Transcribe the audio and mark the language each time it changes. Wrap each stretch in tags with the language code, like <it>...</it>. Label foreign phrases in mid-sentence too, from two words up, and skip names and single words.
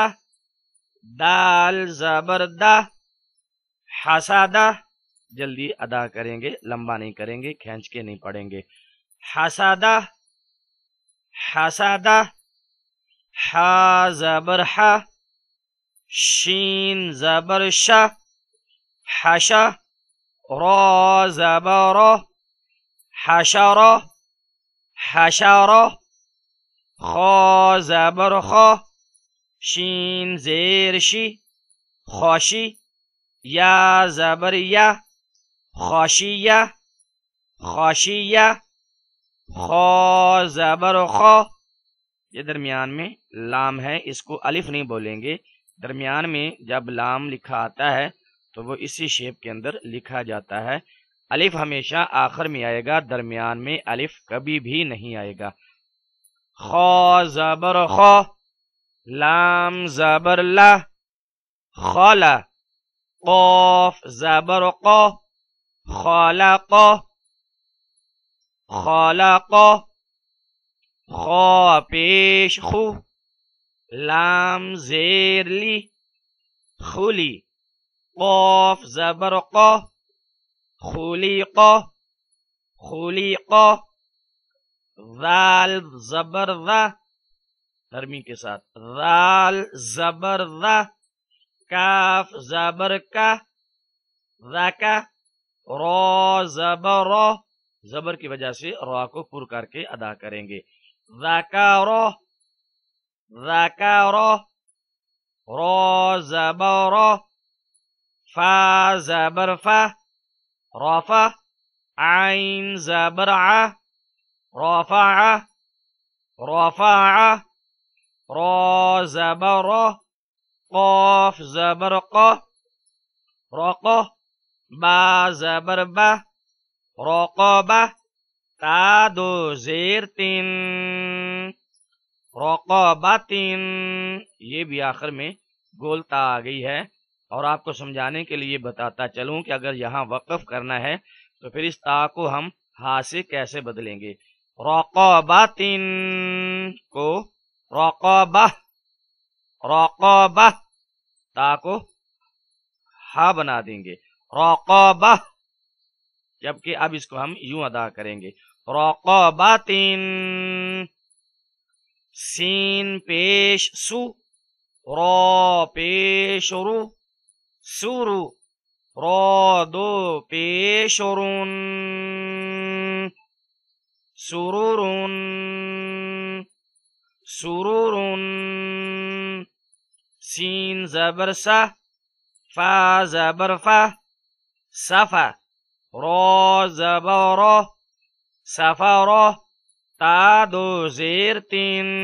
<ur>دال زبر دا، حسدا. جلدی ادا کریں گے، لمبا نہیں کریں گے، کھینچ کے نہیں پڑھیں گے. حسدا حسدا. حا زبر ح، شین زبر شا، حشا. رو زبر رو، حشر حشر. خو زبر خو، شین زیر شی، خوشی. یا زبر یا، خوشیہ خوشیہ. خو زبر خو، یہ درمیان میں لام ہے، اس کو الف نہیں بولیں گے. درمیان میں جب لام لکھا آتا ہے تو وہ اسی شیپ کے اندر لکھا جاتا ہے. الف ہمیشہ آخر میں آئے گا، درمیان میں الف کبھی بھی نہیں آئے گا. خو زبر خو، لام زبر لا، خولا. قوف زبر قو، خالق خالق. خو پیش خو، لام زیر لی، خولی. قوف زبر قو، خولیق خولیق. ذال زبر ذا، نرمی کے ساتھ، ذال زبر ذا. کاف زبر کا، ذکا. رو زبر رو، زبر کی وجہ سے رو کو پر کر کے ادا کریں گے. ذکارو ذکارو. رو زبر رو. فا زبر فا، رفع. عین زبر ع، رفع رفع. رو زبر رو. قاف زبر قا، رقا. با زبر با، رقبہ تا دو زیر تین، رقبتین، یہ بھی آخر میں گول تا آ گئی ہے۔ اور آپ کو سمجھانے کے لیے بتاتا چلوں کہ اگر یہاں وقف کرنا ہے تو پھر اس تا کو ہم ہا سے کیسے بدلیں گے۔ رقبتین کو رقبہ، رقبہ، تا کو ہا بنا دیں گے، رقبہ، جبکہ اب اس کو ہم یوں ادا کریں گے، رقبتین، سین پیش سو، را پیش رو، سورو، را دو پیش رون، سرورون، سرورون، سین زبر سا، فا زبر فا، سفا، را زبر را، سفرا، تا دو زیر تین،</ur>